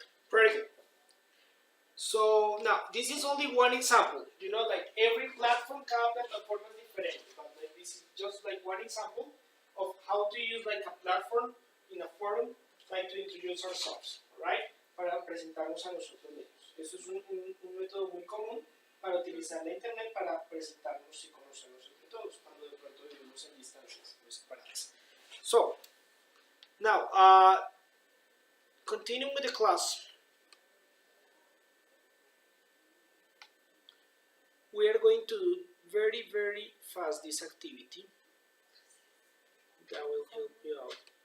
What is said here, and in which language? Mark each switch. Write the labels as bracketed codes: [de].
[en] Very good. So now, this is only one example. You know, like every platform, cada plataforma es diferente. But like this is just like one example of how to use like a platform in a forum, like to introduce ourselves, right? [es] Para presentarnos a nosotros mismos. Eso es un método muy común para utilizar la internet para presentarnos y conocernos entre todos cuando de pronto vivimos en distancias muy separadas. [en] So, now, continuing with the class, we are going to do very, very fast this activity. That will help you out.